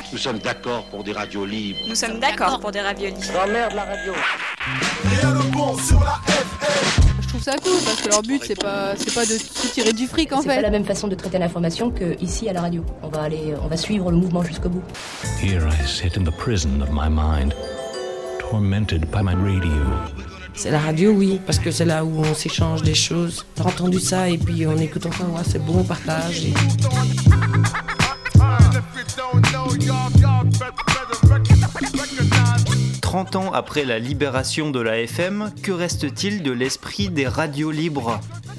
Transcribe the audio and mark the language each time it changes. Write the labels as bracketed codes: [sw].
[fr] Nous sommes d'accord pour des radios libres. Nous sommes d'accord pour des radios libres. J'emmerde la radio. Rien de bon sur la FM. Je trouve ça cool parce que leur but c'est pas de se tirer du fric en fait. C'est pas la même façon de traiter l'information que ici à la radio. On va suivre le mouvement jusqu'au bout. [en] Here I sit in the prison of my mind, tormented by my radio. [fr] C'est la radio, oui, parce que c'est là où on s'échange des choses. T'as entendu ça et puis on écoute enfin, ouais, c'est bon, on partage. Et... Trente ans après la libération de la FM, que reste-t-il de l'esprit des radios libres ?